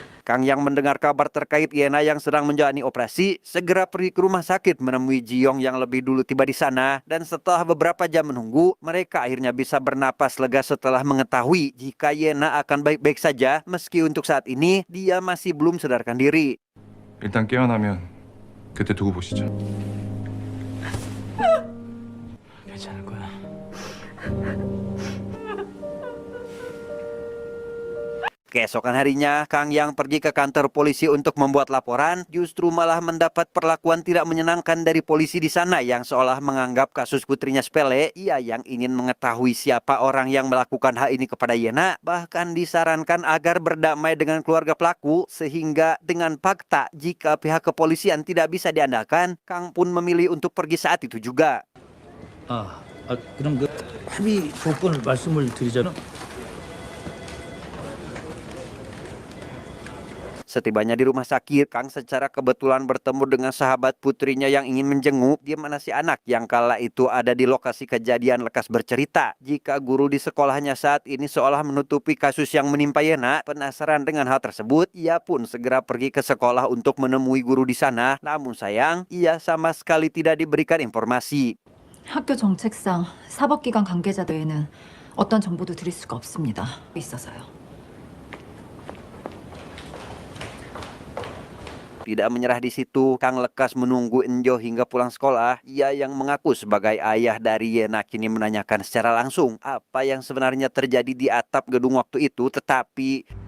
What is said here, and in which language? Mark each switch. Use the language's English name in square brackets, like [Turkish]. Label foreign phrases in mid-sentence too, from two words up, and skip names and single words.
[Indonesian] Kang yang mendengar kabar terkait Yena yang sedang menjalani operasi, segera pergi ke rumah sakit menemui Jiong yang lebih dulu tiba di sana. Dan setelah beberapa jam menunggu, mereka akhirnya bisa bernapas lega setelah mengetahui jika Yena akan baik-baik saja, meski untuk saat ini dia masih belum sadarkan diri. [Korean] 일단 깨어나면 그때 두고 보시죠. 괜찮을 거야. [Indonesian] Keesokan harinya, Kang yang pergi ke kantor polisi untuk membuat laporan, justru malah mendapat perlakuan tidak menyenangkan dari polisi di sana yang seolah menganggap kasus putrinya sepele. Ia yang ingin mengetahui siapa orang yang melakukan hal ini kepada Yena, bahkan disarankan agar berdamai dengan keluarga pelaku, sehingga dengan fakta jika pihak kepolisian tidak bisa diandalkan, Kang pun memilih untuk pergi saat itu juga. [Korean] 그럼 그 합의 조건을 말씀을 드리자면 [Indonesian] Setibanya di rumah sakit, Kang secara kebetulan bertemu dengan sahabat putrinya yang ingin menjenguk, di mana si anak yang kala itu ada di lokasi kejadian lekas bercerita. Jika guru di sekolahnya saat ini seolah menutupi kasus yang menimpa Yena, penasaran dengan hal tersebut, ia pun segera pergi ke sekolah untuk menemui guru di sana. Namun sayang, ia sama sekali tidak diberikan informasi. [Korean] 학교 정책상 사법기관 관계자 외에는 어떤 정보도 드릴 수가 없습니다. 있어서요. [Indonesian] Tidak menyerah di situ, Kang lekas menunggu Enjo hingga pulang sekolah. Ia yang mengaku sebagai ayah dari Yena kini menanyakan secara langsung apa yang sebenarnya terjadi di atap gedung waktu itu, tetapi